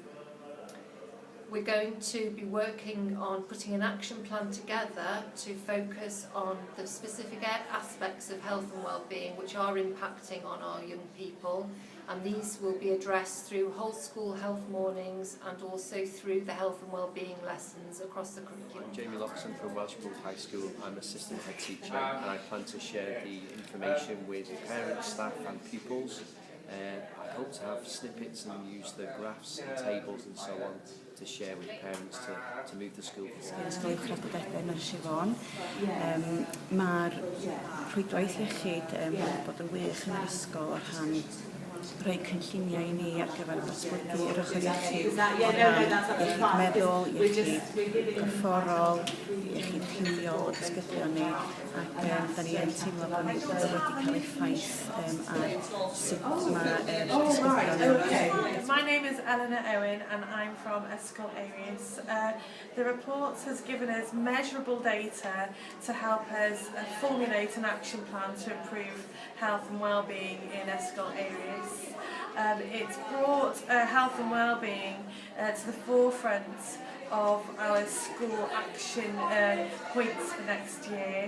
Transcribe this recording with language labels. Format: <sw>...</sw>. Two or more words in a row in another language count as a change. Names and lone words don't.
<en>We're going to be working on putting an action plan together to focus on the specific aspects of health and well-being which are impacting on our young people, and these will be addressed through whole school health mornings and also through the health and well-being lessons across the curriculum. I'm Jamie Loxton from Welshpool High School. I'm assistant head teacher, and I plan to share the information with parents, staff and pupils. I hope to have snippets and use the graphs and tables and so on to share with parents to move the school forward.</en> <cy>Ysgol uwchradd Bydeben ar SHRN. Mae'r rhwydwaith iechyd wedi bod yn wych yn yr ysgol o rhan rhoi cynlluniau i ni ar gyfer datblygu yr ochr iechyd o ran iechyd meddwl, iechyd corfforol, iechyd rhywiol o disgyblion ni, ac da ni yn teimlo bod ni wedi cael effaith ar sut mae'r disgyblion yn.</cy> <en>My name is Eleanor Owen and I'm from Ysgol Aries. The report has given us measurable data to help us formulate an action plan to improve health and well-being in Ysgol Aries. It's brought health and well-being to the forefront of our school action points for next year.</en>